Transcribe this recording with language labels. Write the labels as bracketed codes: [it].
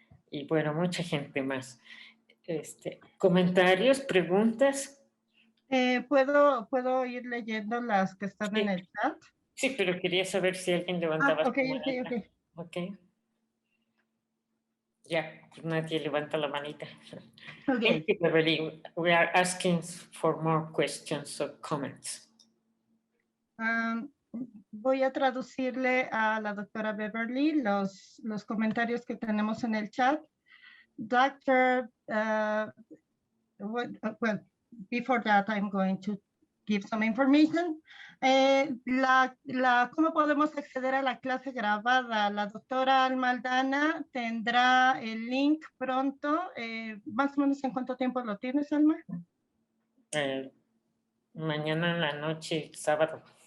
[es] Y bueno, mucha gente más. ¿Comentarios, preguntas? ¿Puedo ir leyendo las que están Sí. en el chat? Sí, pero quería saber si alguien levantaba su Ok. Ok. Ya, pues nadie levanta la manita. Ok. [en] Thank you, Beverly. We are asking for more questions or comments. [es] Voy a traducirle a la doctora Beverly los comentarios que tenemos en el chat. [en] Doctor, well, before that, I'm going to give some information. [es] ¿Cómo podemos acceder a la clase grabada? La doctora Alma Aldana tendrá el link pronto. Más o menos, ¿en cuánto tiempo lo tienes, Alma? Mañana en la noche, sábado.